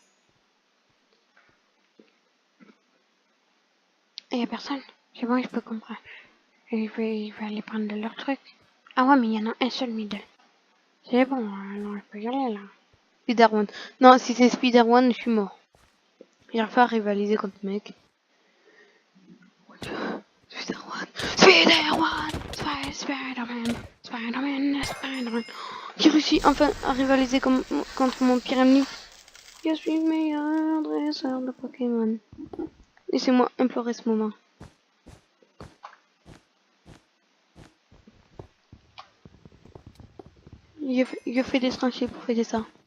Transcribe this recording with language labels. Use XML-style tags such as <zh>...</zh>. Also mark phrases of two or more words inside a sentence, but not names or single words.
<fr>Et y a personne. C'est bon, je peux comprendre. Et il va aller prendre de leur truc. Ah ouais, mais il y en a un seul middle. C'est bon, alors je peux y aller là. Spider-Man. Non, si c'est Spider-Man, je suis mort. J'arrive pas à rivaliser contre le mec. Spider-Man. Spider-Man. Spider-Man. Spider-Man. Spider-Man. J'ai réussi enfin à rivaliser contre mon pire ennemi. Je suis le meilleur dresseur de Pokémon. Laissez-moi implorer ce moment. Je fais des tranchées pour fêter ça.</fr>